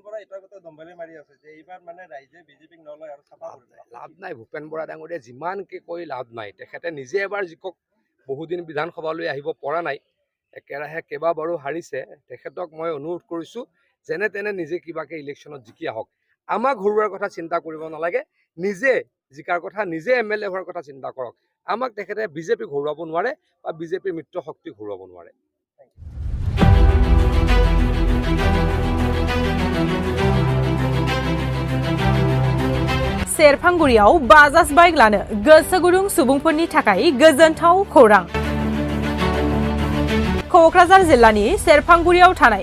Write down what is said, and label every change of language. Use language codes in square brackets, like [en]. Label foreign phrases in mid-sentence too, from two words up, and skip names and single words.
[as] লাভ নাই ভূপেন বৰা ডাঙৰীয়া যিমানকে কৈ লাভ নাই তেখেতে নিজে এবাৰ জিকক বহুদিন বিধানসভালৈ আহিব পৰা নাই একেৰাহে কেইবাবাৰো হাৰিছে তেখেতক মই অনুৰোধ কৰিছোঁ যেনে তেনে নিজে কিবাকে ইলেকশ্যনত জিকি আহক আমাক ঘৰুৱাৰ কথা চিন্তা কৰিব নালাগে নিজে জিকাৰ কথা নিজে MLA হোৱাৰ কথা চিন্তা কৰক আমাক তেখেতে বিজেপি ঘৰুৱাব নোৱাৰে বা বিজেপিৰ মিত্ৰ শক্তি ঘৰুৱাব নোৱাৰে [brx] सेरफांगुरियाव बाजाज बाइक लानो गोसो गुदुं सुबुंफोरनि थाखाय गोजोनथाव खौरां क'क्राझार जिल्लानि सेरफांगुरियाव थानाय